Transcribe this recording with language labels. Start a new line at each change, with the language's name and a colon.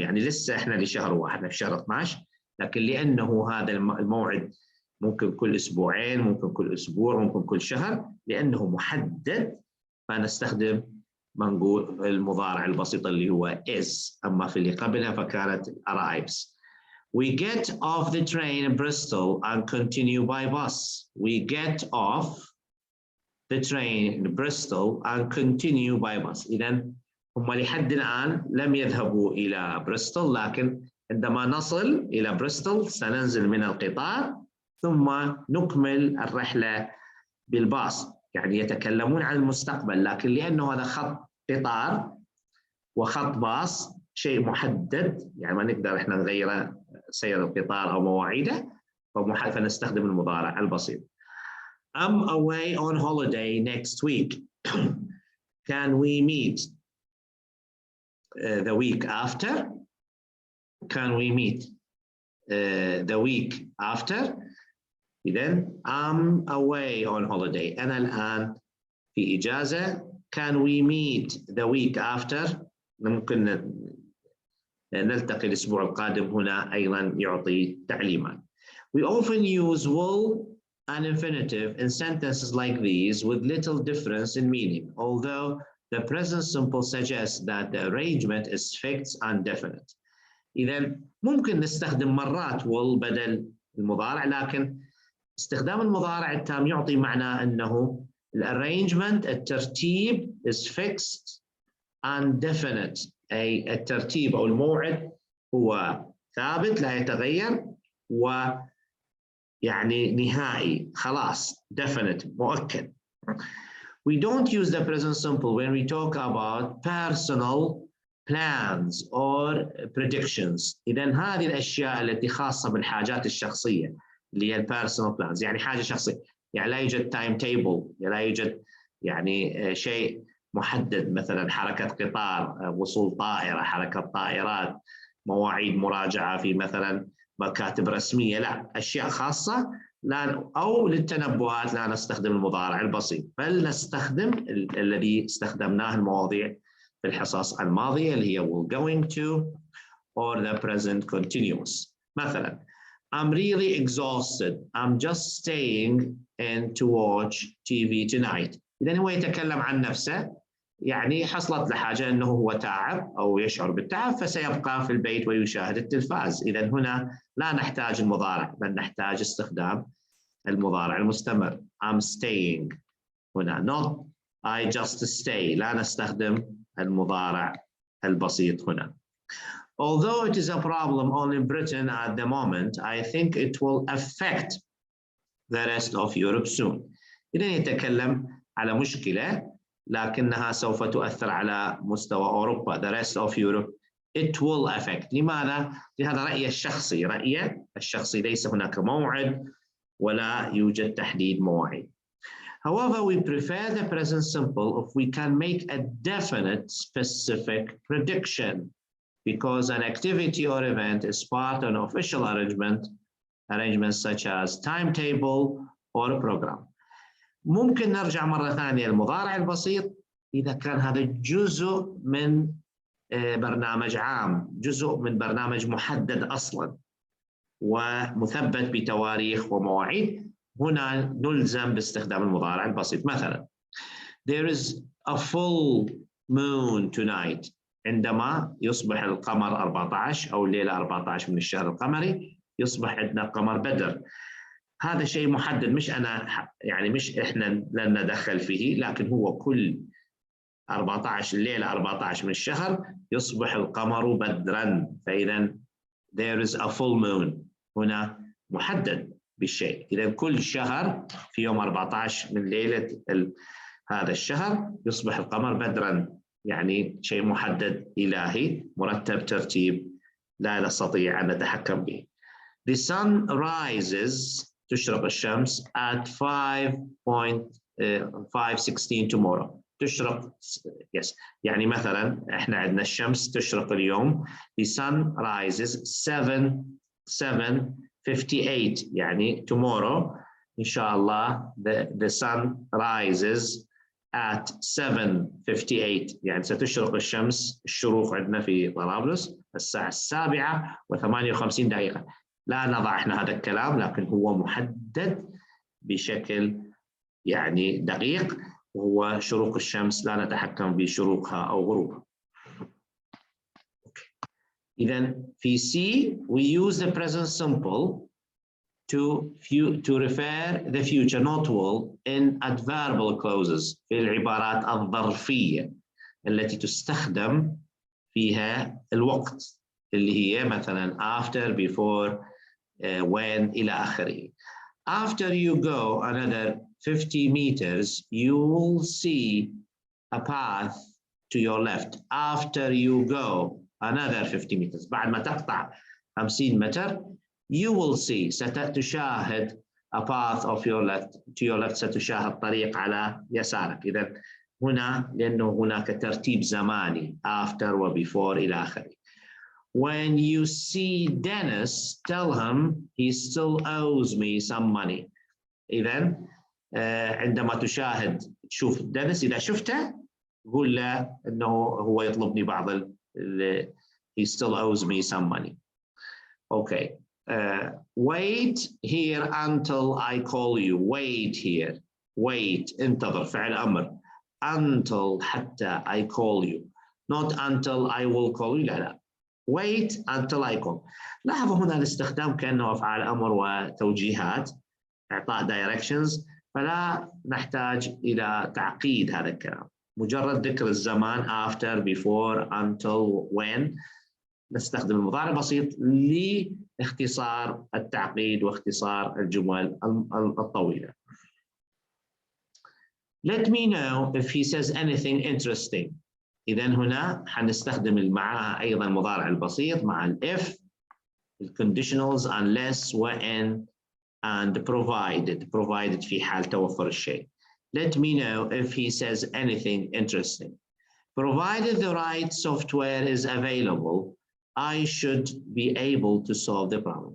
Arabic: يعني لسه احنا لشهر 1 في شهر 12، لكن لأنه هذا الموعد ممكن كل أسبوعين، ممكن كل أسبوع، ممكن كل شهر، لأنه محدد فنستخدم منقول المضارع البسيط اللي هو is. أما في اللي قبلها فكانت arrives.
English: We get off the train in Bristol and continue by bus. We get off the train in Bristol and continue by bus.
Arabic: إذن هم لحد الآن لم يذهبوا إلى بريستول، لكن عندما نصل إلى بريستول سننزل من القطار ثم نكمل الرحلة بالباص. يعني يتكلمون عن المستقبل، لكن لأنه هذا خط قطار وخط باص شيء محدد، يعني ما نقدر احنا نغيره سير القطار أو مواعيده، فنستخدم المضارع البسيط.
English: I'm away on holiday next week. can we meet the week after? Can we meet the week after? إذن I'm away on holiday.
Arabic: أنا الآن في إجازة.
English: Can we meet the week after?
Arabic: ممكن نلتقي الأسبوع القادم. هنا أيضا يعطي تعليمات.
English: We often use will and infinitive in sentences like these with little difference in meaning, although the present simple suggests that the arrangement is fixed and definite.
Arabic: إذن ممكن نستخدم مرات will بدل المضارع، لكن استخدام المضارع التام يعطي معنى أنه الارينجمنت الترتيب
English: is fixed and definite،
Arabic: أي الترتيب أو الموعد هو ثابت لا يتغير ويعني نهائي خلاص definite مؤكد.
English: We don't use the present simple when we talk about personal plans or predictions.
Arabic: إذن هذه الأشياء التي خاصة بالحاجات الشخصية اللي هي personal plans، يعني حاجة شخصية، يعني لا يوجد تايم تيبل، لا يوجد يعني شيء محدد، مثلا حركة قطار، وصول طائرة، حركة طائرات، مواعيد مراجعة في مثلا مكاتب رسمية، لا، أشياء خاصة لا، أو للتنبؤات لا نستخدم المضارع البسيط، بل نستخدم الذي استخدمناه المواضيع في الحصص الماضية اللي هي
English: will going to or the present continuous. مثلا I'm really exhausted. I'm just staying in to watch TV tonight.
Arabic: إذن هو يتكلم عن نفسه، يعني حصلت له حاجة أنه هو تعب أو يشعر بالتعب فسيبقى في البيت ويشاهد التلفاز. إذن هنا لا نحتاج المضارع بل نحتاج استخدام المضارع المستمر.
English: I'm staying هنا not I just stay.
Arabic: لا نستخدم المضارع البسيط هنا.
English: Although it is a problem only in Britain at the moment, I think it will affect the rest of Europe soon.
Arabic: إذن يتكلم على مشكلة لكنها سوف تؤثر على مستوى أوروبا.
English: The rest of Europe it will affect.
Arabic: لماذا؟ لهذا رأيي الشخصي، رأيي الشخصي، ليس هناك موعد ولا يوجد تحديد مواعيد.
English: However, we prefer the present simple if we can make a definite specific prediction, because an activity or event is part of an official arrangements such as timetable or a program.
Arabic: ممكن نرجع مرة ثانية المضارع البسيط إذا كان هذا جزء من برنامج عام، جزء من برنامج محدد أصلاً ومثبت بتواريخ ومواعيد، هنا نلزم باستخدام المضارع البسيط.
English: مثلاً There is a full moon tonight.
Arabic: عندما يصبح القمر 14 أو الليلة 14 من الشهر القمري يصبح عندنا قمر بدر. هذا شيء محدد، مش أنا يعني مش إحنا لن ندخل فيه، لكن هو كل 14 الليلة 14 من الشهر يصبح القمر بدراً. فإذا
English: there is a full moon
Arabic: هنا محدد بالشيء. إذا كل شهر في يوم 14 من ليلة هذا الشهر يصبح القمر بدراً، يعني شيء محدد إلهي مرتب ترتيب لا نستطيع أن نتحكم به.
English: The sun rises
Arabic: تشرق الشمس
English: at 5:16 tomorrow.
Arabic: تشرق yes. يعني مثلا احنا عندنا الشمس تشرق اليوم.
English: The sun rises 7:58 يعني tomorrow إن شاء الله the sun rises at 7:58
Arabic: يعني ستشرق الشمس. الشروق عندنا في طرابلس الساعة 7:58. لا نضع احنا هذا الكلام، لكن هو محدد بشكل يعني دقيق، وهو شروق الشمس لا نتحكم بشروقها أو غروبها.
English: إذن في C we use the present simple to refer the future not will in adverbial clauses،
Arabic: في العبارات الظرفية التي تستخدم فيها الوقت اللي هي مثلا after before when إلى آخره.
English: After you go another 50 meters you will see a path to your left. After you go another 50 meters
Arabic: بعد ما تقطع 50 متر
English: you will see ستشاهد a path of your left to your left،
Arabic: ستشاهد طريق على يسارك.
English: إذا
Arabic: هنا لأنه هناك ترتيب زماني after و before إلى آخره.
English: When you see Dennis, tell him he still owes me some money.
Arabic: إذن عندما تشوف دينيس، إذا شفته قول له إنه هو يطلبني بعض
English: he still owes me some money. Okay. Wait here until I call you. Wait here. Wait.
Arabic: انتظر فعل أمر.
English: Until حتى I call you. Not until I will call you. لا. Wait until I call.
Arabic: لاحظوا هنا الاستخدام كأنه أفعال أمر وتوجيهات، إعطاء directions، فلا نحتاج إلى تعقيد هذا الكلام. مجرد ذكر الزمان after, before, until, when. نستخدم المضارع البسيط لاختصار التعقيد واختصار الجمل الطويلة.
English: Let me know if he says anything interesting.
Arabic: إذن هنا حنستخدم معها أيضا المضارع البسيط مع if, conditionals unless when and provided في حال توفر الشيء.
English: Let me know if he says anything interesting. Provided the right software is available, I should be able to solve the problem.